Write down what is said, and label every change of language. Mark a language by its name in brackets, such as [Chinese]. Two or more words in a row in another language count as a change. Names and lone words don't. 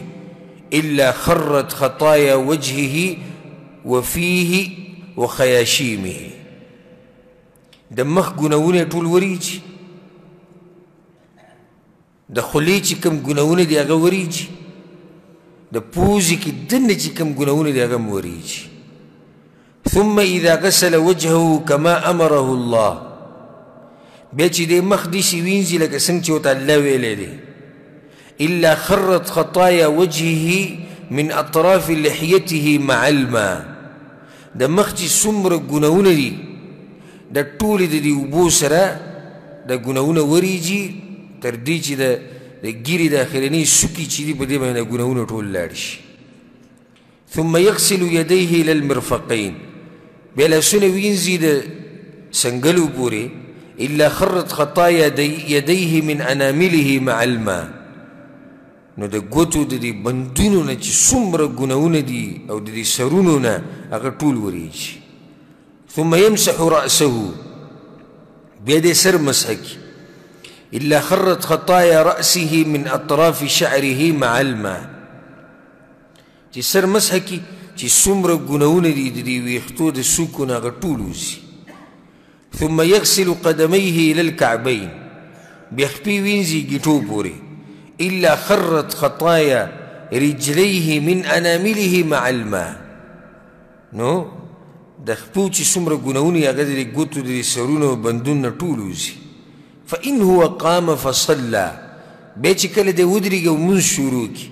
[Arabic] إلا خرت خطايا وجهه وفيه وخياشيمه، [Pashto] د مخ ګناونه ټول وریږي، د خولې چې کوم ګناونه دي هغه وریږي، د پوزې کې دننه چې کوم ګناونه دي هغه هم وریږي. [Arabic] ثم إذا غسل وجهه كما أمره الله، [Pashto] بیا چې د مخ داسې وینځي لکه څنګه چې ورته الله ویلی دی. [Arabic] إلا خرت خطايا وجهه من أطراف لحيته مع الماء، [Pashto] د مخ چې څومره ګناونه دي د ټولې د دې اوبو سره د ګناونه وریږي، تر دې چې د ګیرې د اخرنۍ سوکي چې دي په دې باندې د ګناونه ټول لاړ شي. [Arabic] ثم يغسل يديه إلى المرفقين، [Pashto] بیا لاسونه وینځي د سنګلو پورې. [Arabic] إلا خرت خطايا يديه من أنامله مع الماء، [Pashto] نو د ګوتو د دې بندونو نه چې څومره ګناونه دي او د دې سرونو نه هغه ټول وریږي. [Arabic] ثم يمسح رأسه، [Pashto] بیا دې سر مسح کړي. [Arabic] إلا خرت خطايا رأسه من أطراف شعره مع الماء، [Pashto] چې سر مسح کړي چې څومره ګناونه دي د دې ویښتو د څوکو نه هغه ټول وځي. [Arabic] ثم يغسل قدميه إلى الكعبين، [Pashto] بیا خپې وینځي ګیټو پورې. [Arabic] إلا خرت خطايا رجليه من أنامله مع الماء، [Pashto] نو د خپو چې څومره ګناونه هغه د ګوتو د سرونو بندون نه ټول وځي. [Arabic] فإن هو قام فصلى، [Pashto] بیا چې کله دی ودرېږي او مونځ شروع کړي.